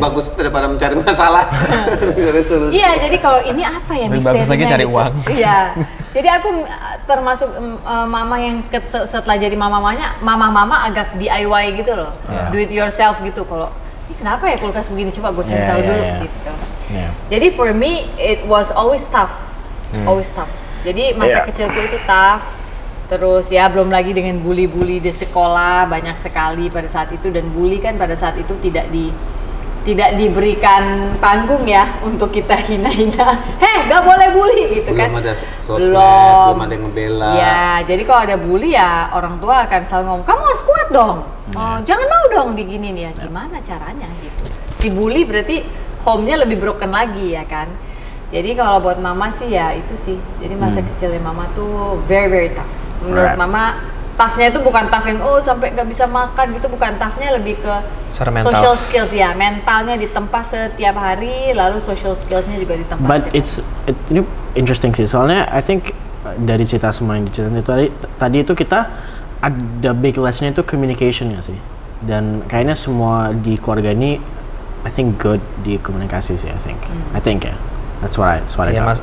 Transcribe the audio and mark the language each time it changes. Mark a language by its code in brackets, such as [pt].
[id] Bagus daripada mencari masalah. Mencari solusi. Iya, jadi kalau ini apa ya Lebih misterinya? bagus lagi cari uang. Iya. Jadi aku termasuk mama yang setelah jadi mama agak DIY gitu loh. [en] Yeah. [id] Do it yourself gitu. Kalau ini kenapa ya kulkas begini, coba gue cari tahu dulu gitu. [en] Yeah. [id] Jadi [en] for me it was always tough. Always tough. [id] Jadi masa kecilku itu tough. Terus ya belum lagi dengan bully-bully di sekolah banyak sekali pada saat itu, dan bully kan pada saat itu tidak diberikan panggung ya untuk kita hina-hina. Gak boleh bully gitu kan. Belum ada sosmed, belum ada yang ngebela. Ya, jadi kalau ada bully ya orang tua akan selalu ngomong, kamu harus kuat dong. Oh, jangan mau dong diginin ya. Gimana caranya gitu. Si bully berarti home-nya lebih broken lagi ya kan. Jadi kalau buat mama sih ya itu sih. Jadi masa kecilnya mama tuh [en] very very tough. [id] Menurut mama toughnya itu bukan tough yang sampai nggak bisa makan gitu, bukan toughnya, lebih ke social skills ya, mentalnya ditempa setiap hari, lalu social skillsnya juga ditempa. But ini interesting sih, soalnya I think dari cerita semua yang diceritain itu tadi itu kita ada big lesson itu communication ya sih, dan kayaknya semua di keluarga ini I think good di komunikasi sih. [en] I think ya, that's what I got.